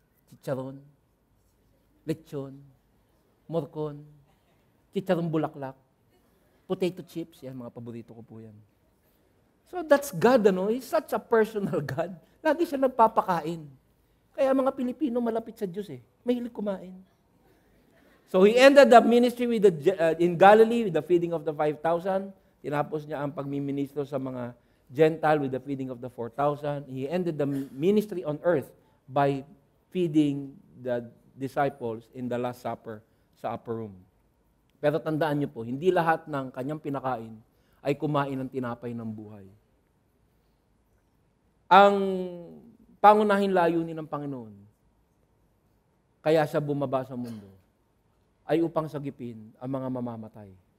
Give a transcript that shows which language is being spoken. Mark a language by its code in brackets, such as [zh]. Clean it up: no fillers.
[tl] Chicharon, lechon, morcon, chicharon bulaklak, potato chips, yan, mga paborito ko po yan. [en] So that's God, He's such a personal God. [tl] Lagi siya nagpapakain. Kaya mga Pilipino malapit sa Diyos mahilig kumain. [en] So he ended the ministry in Galilee with the feeding of the 5,000. [tl] Tinapos niya ang pagmiministro sa mga Gentile [en] with the feeding of the 4,000. He ended the ministry on earth by feeding the disciples in the Last Supper sa upper room. [tl] Pero tandaan niyo po, hindi lahat ng kanyang pinakain ay kumain ng tinapay ng buhay. Ang pangunahing layunin ng Panginoon, kaya siya bumaba sa mundo, ay upang sagipin ang mga mamamatay.